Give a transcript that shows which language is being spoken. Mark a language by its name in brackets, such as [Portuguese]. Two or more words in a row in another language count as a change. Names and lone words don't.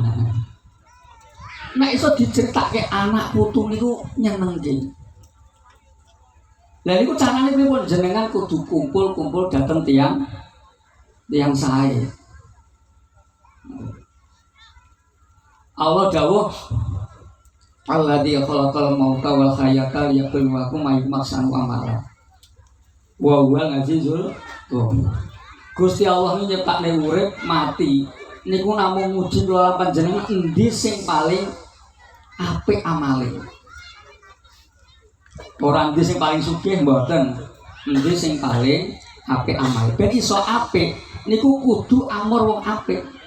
[Javanese] Nek iso diceritake anak putu niku nyenengke. Lah niku carane pripun jenengan kudu kumpul-kumpul dateng tiyang sae. [Arabic] Allah dawuh الذي خلق الموت والحياة ليبلوكم أيكم أحسن عملا. وهو العزيز الغفور. [Javanese] Gusti Allah iki nyiptakne urip mati niku namung nguji kula panjenengan endi sing paling apik amale. Ora endi sing paling sugih mboten. Endi sing paling apik amale. Ben iso apik niku kudu amor wong apik.